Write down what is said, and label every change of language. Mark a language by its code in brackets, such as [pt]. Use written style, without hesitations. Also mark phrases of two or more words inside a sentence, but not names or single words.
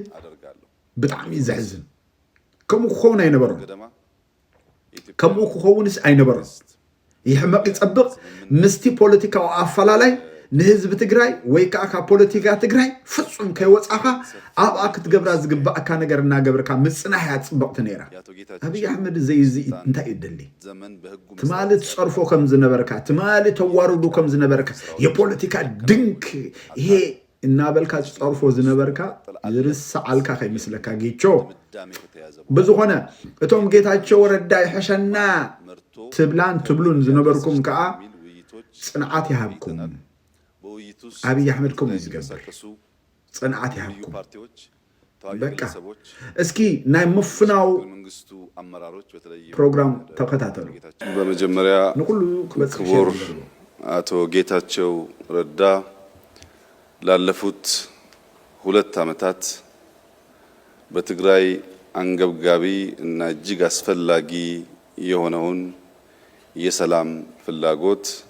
[ti] ብጣዕሚ ዘሕዝን ከምኡ ክኸውን ኣይነበሮም ከምኡ ክኸውንስ ኣይነበሮም ይሕመቕ ይፀብቕ ምስቲ ፖለቲካዊ ኣፈላላይ ንህዝቢ ትግራይ ወይ ከዓ ካብ ፖለቲካ ትግራይ ፍጹም ከይወፃኻ ኣብኣ ክትገብራ ዝግባእካ ነገር እናገበርካ ምፅናሕ እያ ፅብቕቲ ነይራ አብይ አሕመድ ዘይዚ እንታይ ይደሊ ትማሊ ትፀርፎ ከም ዝነበርካ ትማሊ ተዋርዱ ከም ዝነበርካ [am] የፖለቲካ ድንክ ይሄ [ti] እናበልካ ዝፀርፎ ዝነበርካ ዝርሳዓልካ ከይምስለካ ጌቾ ብዝኾነ እቶም ጌታቸው ረዳ ይሕሸና ትብላን ትብሉን ዝነበርኩም ከዓ ፅንዓት ይሃብኩም አብይ አሕመድ ከም ዝገብር ፅንዓት ይሃብኩም በቃ እስኪ ናይ ምፍናው ፕሮግራም ተከታተሉ [am] በመጀመሪያ ክቡር አቶ ጌታቸው ረዳ ላለፉት 2 ዓመታት በትግራይ አንገብጋቢ እና እጅግ አስፈላጊ የሆነውን የሰላም ፍላጎት